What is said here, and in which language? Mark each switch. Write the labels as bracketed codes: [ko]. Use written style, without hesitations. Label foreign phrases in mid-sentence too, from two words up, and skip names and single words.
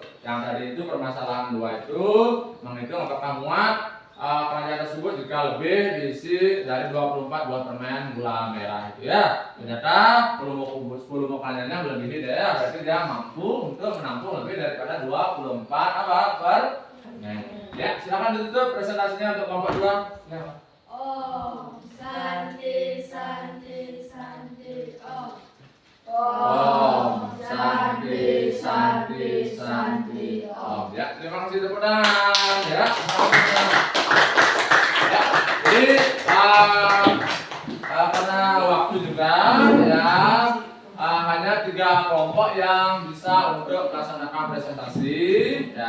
[id] Yang tadi itu permasalahan 2 itu menghitung apakah muat keranjang tersebut jika lebih diisi dari 24 buah permen gula merah itu ya. Ternyata volume keranjangnya melebihi dia, berarti dia mampu untuk menampung lebih daripada 24 permen. Ya, silakan ditutup presentasinya untuk kelompok 2. Ya. [sa] Om Santi Santi Santi Om. Om Santi Santi Santi Om. [id] Ya, terima kasih tepuk tangan ya. Ya, jadi karena waktu juga ya hanya 3 kelompok yang bisa untuk melaksanakan presentasi ya.